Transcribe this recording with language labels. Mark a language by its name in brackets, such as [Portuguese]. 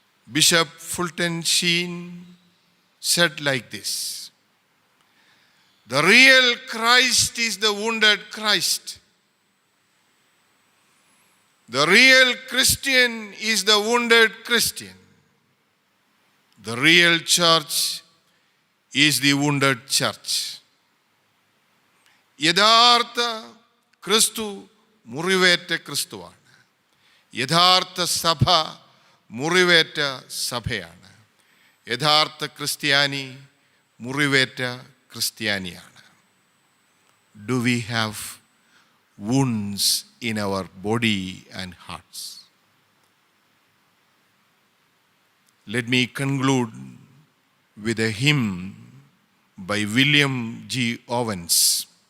[English] Bishop Fulton Sheen said like this: the real Christ is the wounded Christ. The real Christian is the wounded Christian. The real church is the wounded church. [Malayalam] യഥാർത്ഥ ക്രിസ്തു മുറിവേറ്റ ക്രിസ്തുവാണ്. യഥാർത്ഥ സഭ മുറിവേറ്റ സഭയാണ്. യഥാർത്ഥ ക്രിസ്ത്യാനി മുറിവേറ്റ ക്രിസ്ത്യാനിയാണ്. [English] Do we have wounds in our body and hearts? Let me conclude with a hymn by William G. Owens.